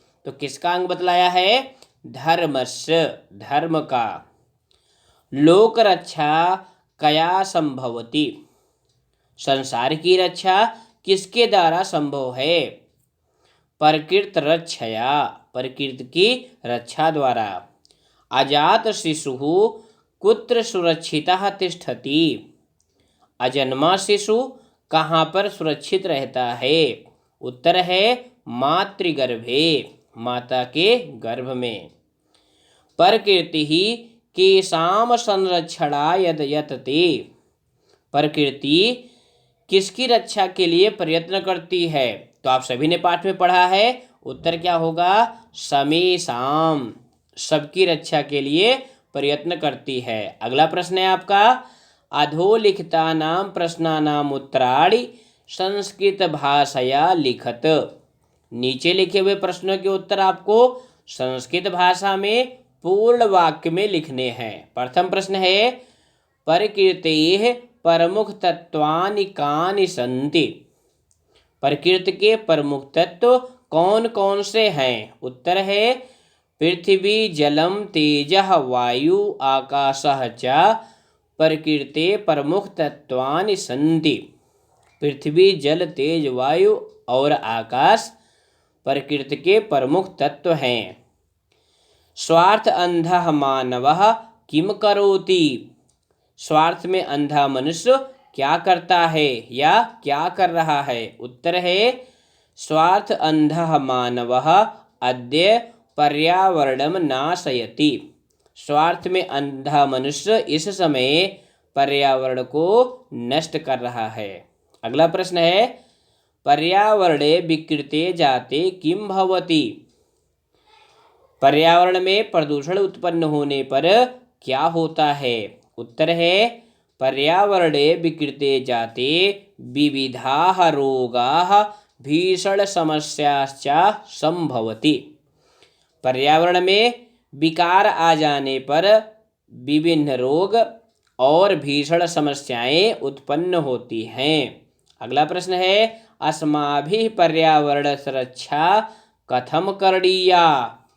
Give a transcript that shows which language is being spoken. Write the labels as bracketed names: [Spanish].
[Hindi] तो किसका अंग बतलाया है? धर्मस्य, धर्म का। [Sanskrit] लोक रक्षा कया संभवति। [Hindi] संसार की रक्षा किसके द्वारा संभव है? [Sanskrit] प्रकृत रक्षया, [Hindi] प्रकृति की रक्षा द्वारा। [Sanskrit] अजात शिशुः कुत्र सुरक्षितः तिष्ठति। [Hindi] अजन्मा शिशु कहाँ पर सुरक्षित रहता है? उत्तर है मातृगर्भे, माता के गर्भ में। [Sanskrit] प्रकृति ही केषां संरक्षणाय यतते। [Hindi] प्रकृति किसकी रक्षा के लिए प्रयत्न करती है? तो आप सभी ने पाठ में पढ़ा है। उत्तर क्या होगा? समेषाम, सबकी रक्षा के लिए प्रयत्न करती है। अगला प्रश्न है आपका, [Sanskrit] अधोलिखितानां प्रश्नानां उत्तराणि संस्कृत भाषया लिखत। [Hindi] नीचे लिखे हुए प्रश्नों के उत्तर आपको संस्कृत भाषा में पूर्ण वाक्य में लिखने हैं। प्रथम प्रश्न है, [Sanskrit] प्रकृतेः प्रमुख तत्वानि कानि सन्ति। [Hindi] प्रकृति के प्रमुख तत्व कौन कौन से हैं? उत्तर है [Sanskrit] पृथ्वी जलम तेजः वायु आकाशः च प्रकृते प्रमुख तत्वानि सन्ति। [Hindi] पृथ्वी जल तेज वायु और आकाश प्रकृति के प्रमुख तत्व हैं। [Sanskrit] स्वार्थ अंधः मानवः किम करोति। [Hindi] स्वार्थ में अंधा मनुष्य क्या करता है या क्या कर रहा है? उत्तर है [Sanskrit] स्वार्थ अंधः मानवः अद्य पर्यावरणम नाशयति। [Hindi] स्वार्थ में अंधा मनुष्य इस समय पर्यावरण को नष्ट कर रहा है। अगला प्रश्न है, [Sanskrit] पर्यावरणे विकृते जाते किम भवति। [Hindi] पर्यावरण में प्रदूषण उत्पन्न होने पर क्या होता है? उत्तर है [Sanskrit] पर्यावरणे विकृते जाते विविधाः रोगाः भीषण समस्याश्च संभवति। [Hindi] पर्यावरण में विकार आ जाने पर विभिन्न रोग और भीषण समस्याएं उत्पन्न होती हैं। अगला प्रश्न है, [Sanskrit] अस्माभिः पर्यावरण सुरक्षा कथम करणीया।